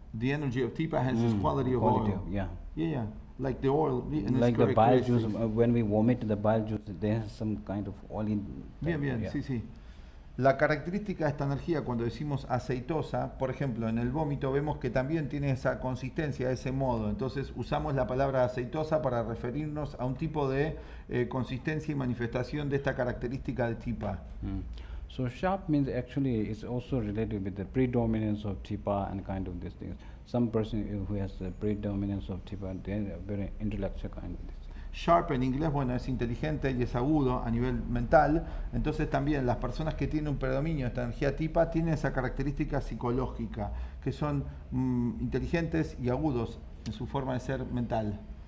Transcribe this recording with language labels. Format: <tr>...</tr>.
<en>The energy of Tipa has this quality of oil. Yeah. Like the oil. Like the bile juice, when we vomit the bile juice, there is some kind of oil in.</en> <es>Bien, sí. La característica de esta energía, cuando decimos aceitosa, por ejemplo, en el vómito vemos que también tiene esa consistencia, ese modo. Entonces usamos la palabra aceitosa para referirnos a un tipo de consistencia y manifestación de esta característica de Tipa.</es> <en>So sharp means actually it's also related with the predominance of Tipa and kind of these things. Some person who has the predominance of Tipa, they are very intellectual kind of this.</en> <es>Sharp en inglés, bueno, es inteligente y es agudo a nivel mental. Entonces también las personas que tienen un predominio de esta energía Tipa tienen esa característica psicológica, que son inteligentes y agudos en su forma de ser mental.</es>